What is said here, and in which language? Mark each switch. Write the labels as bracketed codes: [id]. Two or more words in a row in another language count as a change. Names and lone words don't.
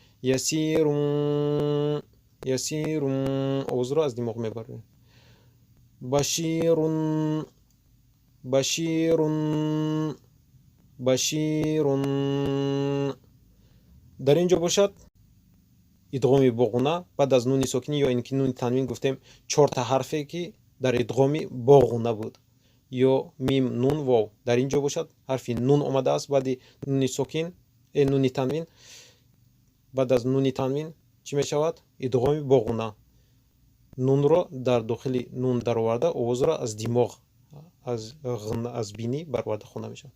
[tg] ясирун ясирун овоз ро аз димоғ мебарем бушируна бушируна бушируна дар инҷо бошад идғоми бо ғунна баъд аз нуни сокин ё инки нуни танвин гуфтем 4 то ҳарфе ки дар идғоми бо ғунна буд ё мим нун вов дар ин ҷо бошад, ҳарфи нун омадааст баъди нуни сокин нуни танвин. баъд аз нуни танвин чӣ мешавад? идғоми бо ғуна. нунро дар дохили нун дароварда овозро аз димоғ аз бинӣ бароварда хонда мешавад.